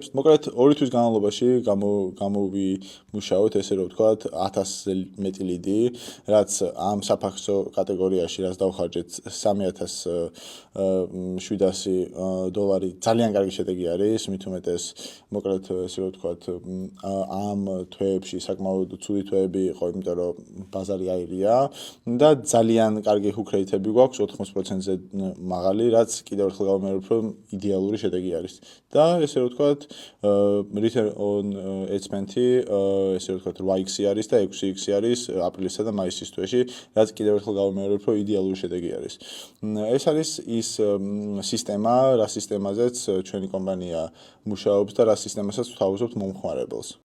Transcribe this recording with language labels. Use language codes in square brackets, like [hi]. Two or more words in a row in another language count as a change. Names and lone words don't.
[ka] მოკლედ, 2 თვის განმავლობაში გამოვიმუშავეთ, ესე რომ ვთქვათ, 1000-ზე მეტი ლიდი, რაც ამ საფაქცო კატეგორიაში რაც დავხარჯეთ $3,700 ძალიან კარგი შედეგი არის, მით უმეტეს, მოკლედ, ესე რომ ვთქვათ, ამ თვეებში საკმაოდ ცუდი თვეები იყო, იმიტომ რომ ბაზარი აირია და ძალიან კარგი [en] hook rate- [ka] ები გვაქვს 80%-ზე მაღალი, რაც კიდევ ერთხელ გავიმეორებ, რომ იდეალური შედეგი არის. და ესე რომ ვთქვათ, [en] return on ad spend- [ka] ი ესე რომ ვთქვათ 8x არის და 6x არის აპრილისა და მაისის თვეში, რაც კიდევ ერთხელ გავიმეორებ, რომ იდეალური შედეგი არის. ეს არის ის სისტემა, რა სისტემაზეც ჩვენი კომპანია მუშაობს და რა სისტემასაც ვთავაზობთ მომხმარებელს.